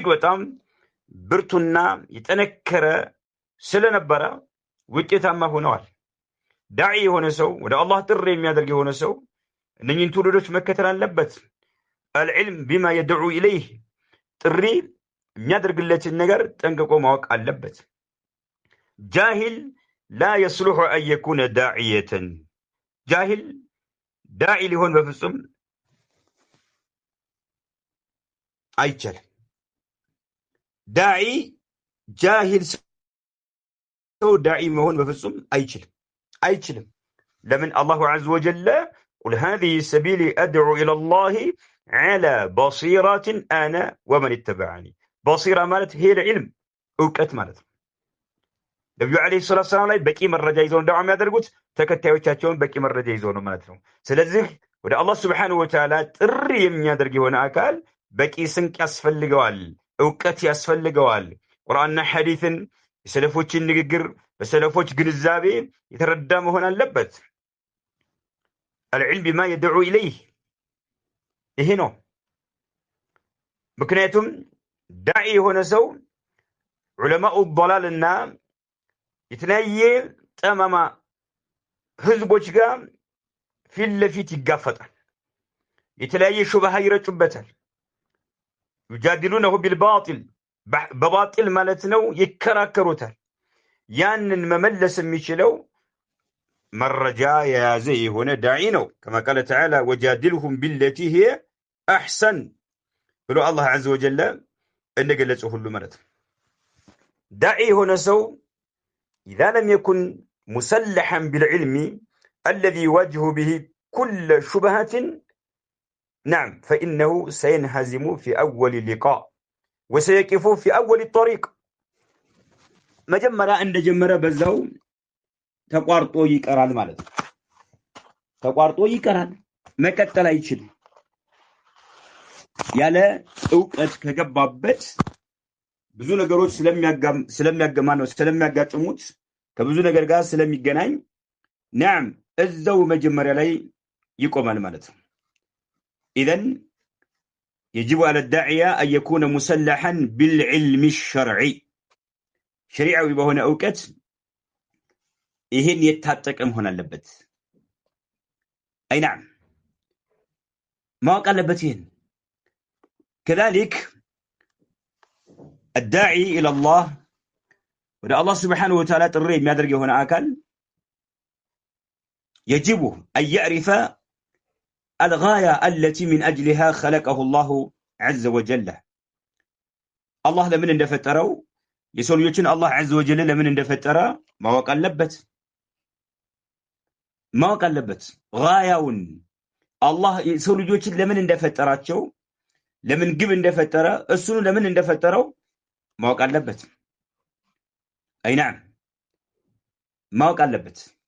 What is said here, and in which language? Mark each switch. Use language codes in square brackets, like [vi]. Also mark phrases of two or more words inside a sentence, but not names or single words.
[am] በጣም ብርቱና የጠነከረ ስለነበረ ውጤታማ ሆነዋል። ዳዒ የሆነ ሰው ወደ አላህ ጥሪ የሚያደርግ የሆነ ሰው እነኚህን ትውልዶች መከተል አለበት። [ar] العلم بما يدعو إليه [am] ጥሪ የሚያደርግለትን ነገር ጠንቅቆ ማወቅ አለበት። ጃሂል [ar] لا يصلح أن يكون داعية [am] ጃሂል ዳዒ ሊሆን በፍጹም አይቻልም። ዳዒ ጃሂል ሰው ዳዒ መሆን በፍጹም አይችልም። ለምን አላሁ [ar] عز وجل قل هذه سبيلي أدعو إلى الله على بصيرة أنا ومن اتبعني [am] بصيرة ማለት [ar] هي العلم [am] እውቀት ማለት ነው። ነብዩ አለይሂ ሰላቱ ሰላም ላይ በቂ መረጃ ይዘው ዳዋ የሚያደርጉት ተከታዮቻቸውን በቂ መረጃ ይዘው ነው ማለት ነው። ስለዚህ ወደ አላህ [ar] سبحانه وتعالى [am] ጥሪ የሚያደርግ የሆነ አካል በቂ ስንቅ ያስፈልገዋል፣ እውቀት ያስፈልገዋል። ቁርአንና ሐዲስን የሰለፎችን ንግግር በሰለፎች ግንዛቤ የተረዳ መሆን አለበት። [ar] العلم بما يدعو إليه [am] ይሄ ነው። ምክንያቱም ዳዒ የሆነ ሰው ዑለማኡ ضላልና የተለያየ ጠማማ ህዝቦች ጋር ፊት ለፊት ይጋፈጣል። የተለያየ ሹብሃ ይረጩበታል። [ar] يجادلونه بالباطل [am] በባጢል ማለት ነው ይከራከሩታል። ያንን መመለስ የሚችለው መረጃ የያዘ የሆነ ዳዒ ነው። [ar] كما قال تعالى وجادلهم بالتي هي احسن [am] ብሎ አላህ [ar] عز وجل [am] እንደገለጸው ሁሉ ማለት ነው። ዳዒ የሆነ ሰው [ar] إذا لم يكن مسلحا بالعلم الذي يواجه به كل شبهة نعم فإنه سينهزم في أول اللقاء وسيقف في أول الطريق [am] መጀመሪያ እንደጀመረ በዛው ተቋርጦ ይቀራል ማለት ነው። ተቋርጦ ይቀራል፣ መቀጠል አይችልም። ያለ ዕውቀት ከገባበት ብዙ ነገሮች ስለሚያጋጥሙት ከብዙ ነገር ጋር ስለሚገናኝ نعم እዛው መጀመሪያ ላይ ይቆማል ማለት ነው። [ar] إذن يجب على الداعية أن يكون مسلحا بالعلم الشرعي شريعي بهنا أوقات [am] ይሄን የታጠቀም ሆነ አለበት። [ar] أي نعم [am] ማወቅ አለበት ይሄን። [ar] كذلك الداعي إلى الله [am] ወደ አላህ [ar] سبحانه وتعالى [am] ጥሪ የሚያደርግ የሆነ አካል [ar] يجب أن يعرف الغاية التي من أجلها خلقه الله عز وجل الله [am] ለምን እንደፈጠረው የሰው ልጆችን አላህ [ar] عز وجل [am] ለምን እንደፈጠረ ማወቅ አለበት። غايውን አላህ የሰው ልጆችን ለምን እንደፈጠራቸው ለምን ግብ እንደፈጠረ እሱን ለምን እንደፈጠረው ማወቅ አለበት። [ar] أي نعم [am] ማወቅ አለበት።